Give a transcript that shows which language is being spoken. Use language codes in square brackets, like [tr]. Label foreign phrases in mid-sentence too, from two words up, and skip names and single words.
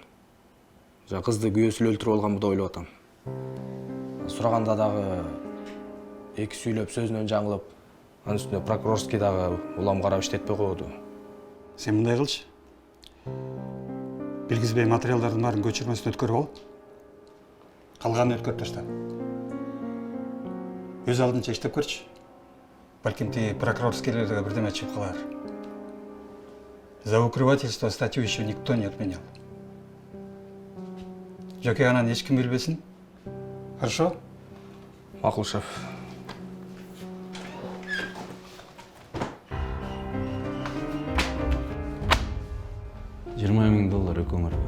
[ky] Кызды күйөөсү эле өлтүрүп алганбы деп ойлоп атам. Сураганда дагы эки сүйлөп сөзүнөн жаңылып, анын үстүнө прокурорский дагы улам карап иштетпей коёду. Сен мындай кылчы. Билгизбей материалдардын баарын көчүрмөстөн өткөрүп ал. Калганын өткөрүп ташта. Өз алдынча иштеп көрчү. Балким тиги прокурорскийлерге бирдеме чыгып калар. [ru] За укрывательство статью еще никто не отменял. [ky] Жаке анан эч ким билбесин. [ru] Хорошо? [ky] Макул, шеф. $20,000 өкөңөргө.